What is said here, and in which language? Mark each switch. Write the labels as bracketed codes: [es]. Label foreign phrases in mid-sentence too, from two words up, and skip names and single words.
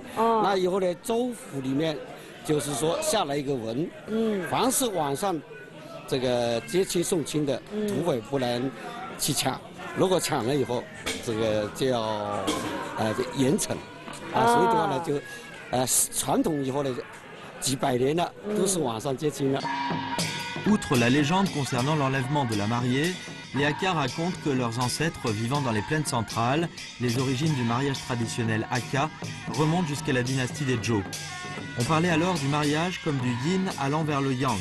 [zh] 那以后呢，州府里面就是说下了一个文，凡是晚上这个接亲送亲的，土匪不能去抢。如果抢了以后，这个就要严惩啊，所以的话呢，就传统以后呢，几百年了，都是晚上接亲了。 [fr] Outre la légende concernant l'enlèvement de la mariée, les Hakka racontent que leurs ancêtres vivant dans les plaines centrales, les origines du mariage traditionnel Hakka remontent jusqu'à la dynastie des Zhou. On parlait alors du mariage comme du yin allant vers le yang.